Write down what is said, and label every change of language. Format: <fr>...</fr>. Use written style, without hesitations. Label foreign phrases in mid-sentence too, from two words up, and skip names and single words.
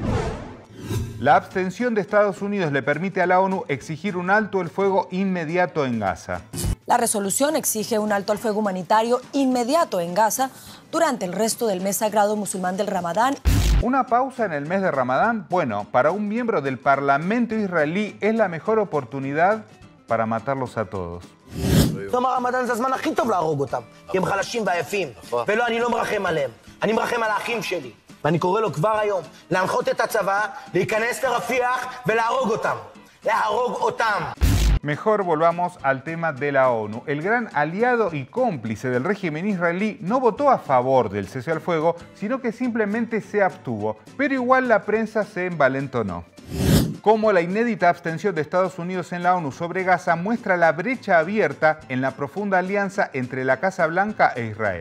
<es>La abstención de Estados Unidos le permite a la ONU exigir un alto el fuego inmediato en Gaza. La resolución exige un alto al fuego humanitario inmediato en Gaza durante el resto del mes sagrado musulmán del Ramadán. ¿Una pausa en el mes de Ramadán? Bueno, para un miembro del Parlamento israelí es la mejor oportunidad para matarlos a todos.</es> <he>צום הרמדאן זה הזמן הכי טוב להרוג אותם, כי הם חלשים ועייפים. ולא, אני לא מרחם עליהם, אני מרחם על האחים שלי. ואני קורא לו כבר היום להנחות את הצבא, להיכנס לרפיח ולהרוג אותם. להרוג אותם.</he> <es>Mejor volvamos al tema de la ONU. El gran aliado y cómplice del régimen israelí no votó a favor del cese al fuego, sino que simplemente se abstuvo. Pero igual la prensa se envalentonó. Como la inédita abstención de Estados Unidos en la ONU sobre Gaza muestra la brecha abierta en la profunda alianza entre la Casa Blanca e Israel.</es>